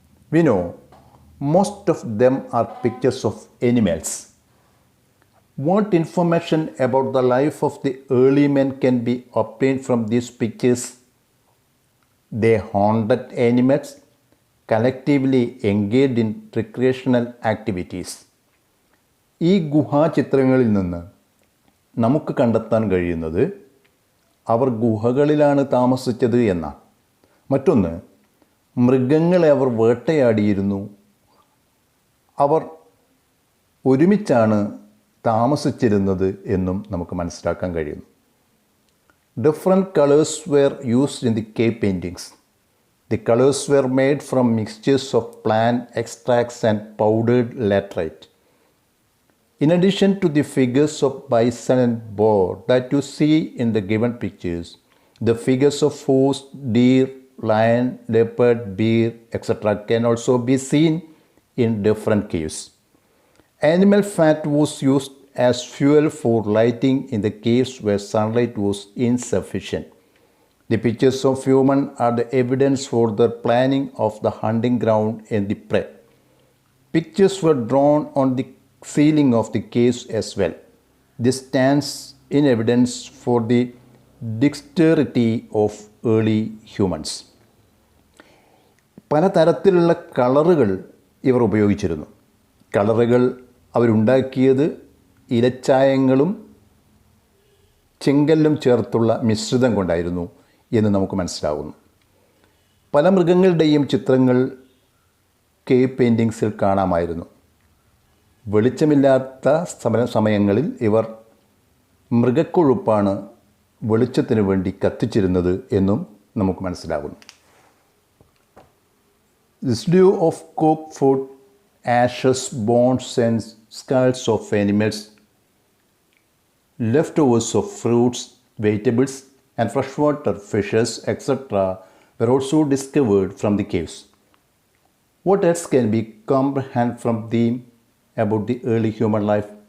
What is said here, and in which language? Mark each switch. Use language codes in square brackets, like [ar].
[en] We know most of them are pictures of animals. What information about the life of the early men can be obtained from these pictures? They haunted animals, collectively engaged in recreational activities. [ml] ഈ ഗുഹാചിത്രങ്ങളിൽ നിന്ന് നമുക്ക് കണ്ടെത്താൻ കഴിയുന്നത് അവർ ഗുഹകളിലാണ് താമസിച്ചത് എന്നാണ്. മറ്റൊന്ന്, മൃഗങ്ങളെ അവർ വേട്ടയാടിയിരുന്നു. അവർ ഒരുമിച്ചാണ് താമസിച്ചിരുന്നത് എന്നും നമുക്ക് മനസ്സിലാക്കാൻ കഴിയുന്നു. [en] Different colors were used in the cave paintings. The colors were made from mixtures of plant extracts and powdered laterite. In addition to the figures of bison and boar that you see in the given pictures, the figures of horse, deer, lion, leopard, bear, etc. can also be seen in different caves. Animal fat was used as fuel for lighting in the caves where sunlight was insufficient. The pictures of human are the evidence for the planning of the hunting ground and the prey. Pictures were drawn on the ceiling of the caves as well. This stands in evidence for the dexterity of early humans. [ml] പലതരത്തിലുള്ള കളറുകൾ ഇവർ ഉപയോഗിച്ചിരുന്നു. കളറുകൾ അവരുണ്ടാക്കിയത് ഇലച്ചായങ്ങളും ചെങ്കല്ലും ചേർത്തുള്ള മിശ്രിതം കൊണ്ടായിരുന്നു എന്ന് നമുക്ക് മനസ്സിലാകുന്നു. പല മൃഗങ്ങളുടെയും ചിത്രങ്ങൾ കേവ് പെയിൻറ്റിങ്സിൽ കാണാമായിരുന്നു. വെളിച്ചമില്ലാത്ത സമയങ്ങളിൽ ഇവർ മൃഗക്കൊഴുപ്പാണ് വെളിച്ചത്തിന് വേണ്ടി കത്തിച്ചിരുന്നത് എന്നും നമുക്ക് മനസ്സിലാകുന്നു. [en] Residue of cooked food, ashes, bones and skulls of animals, leftovers of fruits, vegetables and freshwater fishes, etc. were also discovered from the caves. What else can be comprehended from the about the early human life?